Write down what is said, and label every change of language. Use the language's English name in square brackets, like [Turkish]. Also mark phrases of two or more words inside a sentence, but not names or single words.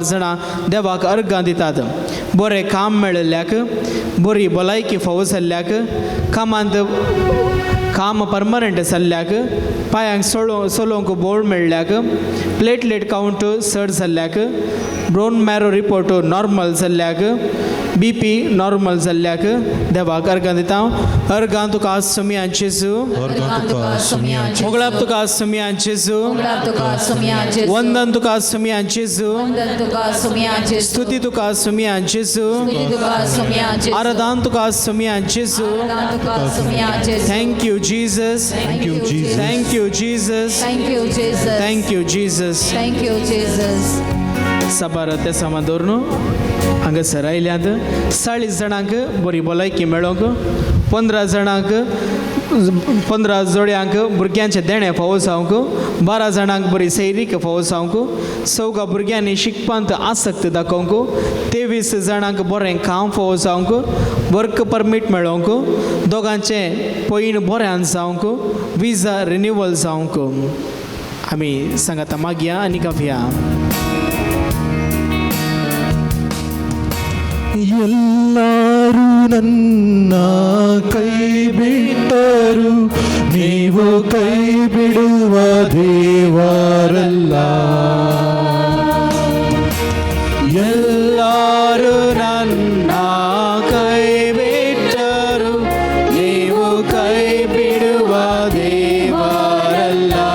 [Konkani] जाणां देवाक अर्गां दितात बरें काम मेळिल्ल्याक बरी भलायकी फावो जाल्ल्याक कामांत काम परमनंट जाल्ल्याक पांयांक सोलोवंक बोळ मेळ्ळ्याक [English] platelet count [Konkani] चड जाल्ल्याक [English] bone marrow report normal [Konkani] जाल्ल्याक [English] BP normal [Konkani] जाल्ल्याक देवाक अर्गां दिता अर्गां तुका सुमयान जेजू मोगळाप तुका सुमयान जेजू वंदन तुका सुमयान जेजू स्तुती तुका सुमयान जेजू आराधन तुका सुमयान जेजू [English] Thank you Jesus Thank you Jesus Thank you Jesus Thank you Jesus Thank you Jesus [Konkani] सबार ते समादोरनो हांगासर आयल्यात 40 जाणांक बरी भलायकी मेळोंक 15 जाणांक 15 जोड्यांक भुरग्यांचे देणे फावो जावंक 12 जाणांक बरी सैरीक फावो जावंक 14 भुरग्यांनी शिकपांत आसक्त दाखोवंक 23 जाणांक बरें काम फावो जावंक [English] work permit [Konkani] मेळोवंक दोगांचे पयण बऱ्यान जावंक [English] visa renewal [Konkani] जावंक आमी सांगाता मागया आनी गावया [Kannada] ಎಲ್ಲರೂ ನನ್ನ ಕೈ ಬಿಟ್ಟರು ನೀವು ಕೈ ಬಿಡುವ ದೇವರಲ್ಲ ಎಲ್ಲರೂ ನನ್ನ ಕೈ ಬಿಟ್ಟರು ನೀವು ಕೈ ಬಿಡುವ ದೇವರಲ್ಲ